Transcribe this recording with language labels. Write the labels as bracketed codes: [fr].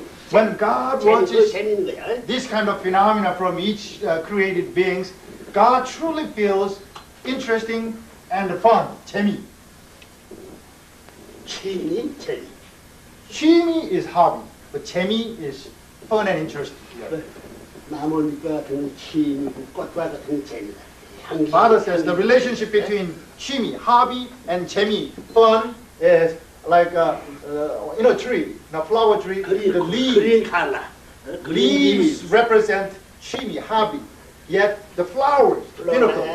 [en] When God watches this kind of phenomena from each created beings, God truly feels interesting and fun, 재미. [ko] 취미, 재미. [en] 취미 is hobby, but 재미 is fun and interest. [ko] 나무잎과 같은 취미, 꽃과 같은 재미다. 향기. [en] Father says the relationship between 취미, hobby, and 재미, fun, is like in a tree, in a flower tree, the leaves. 그린 칼라. Leaves represent 취미, hobby. Yet the flowers, beautiful.